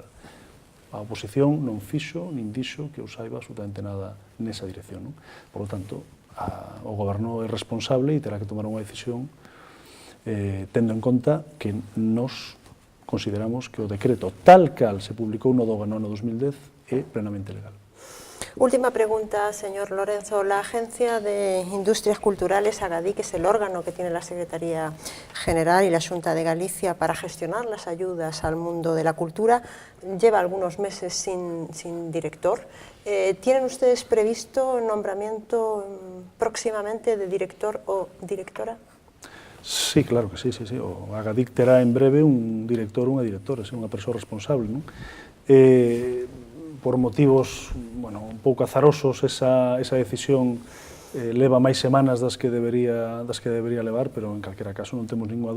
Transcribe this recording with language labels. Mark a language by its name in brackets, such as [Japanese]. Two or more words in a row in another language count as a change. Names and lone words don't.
[Galician] A oposición non fixo, nin dixo que eu saiba absolutamente nada nesa dirección. [Spanish] Por lo tanto, [Galician] o goberno é responsable e terá que tomar unha decisión tendo en conta que nos consideramos que o decreto tal cal se publicou no DOGA no ano 2010 é plenamente legal. [Spanish] Última pregunta, señor Lorenzo. La Agencia de Industrias Culturales, AGADIC, es el órgano que tiene la Secretaría General y la Xunta de Galicia para gestionar las ayudas al mundo de la cultura. Lleva algunos meses sin director. ¿Tienen ustedes previsto nombramiento próximamente de director o directora? Sí, claro que sí. [Galician] O AGADIC terá en breve un director ou unha directora, unha persoa responsable, non? Por motivos un pouco azarosos, esa decisión leva máis semanas das que debería levar, pero en calquera caso non temos ninguna